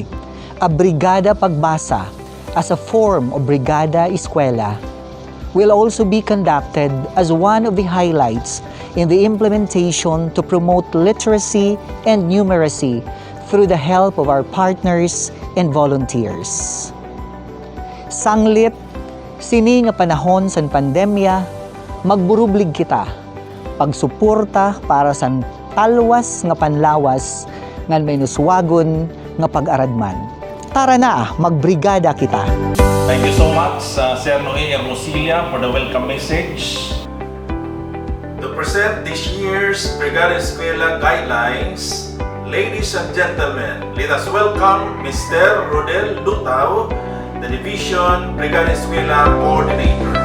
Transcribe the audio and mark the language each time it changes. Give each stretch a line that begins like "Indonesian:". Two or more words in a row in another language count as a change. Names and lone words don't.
English: A Brigada Pagbasa as a form of Brigada Eskwela will also be conducted as one of the highlights in the implementation to promote literacy and numeracy through the help of our partners and volunteers.
Waray: Sanglit, sini nga panahon san pandemya, magburublig kita, pagsuporta para sa talwas nga panlawas ngan may nuswagon nga pag-aradman. Tara na, magbrigada kita.
English: Thank you so much, Sir Noe Hermosilla, for the welcome message. To present this year's Brigada Eskwela guidelines, ladies and gentlemen, let us welcome Mr. Rodel Lutao, the Division Brigada Eskwela Coordinator.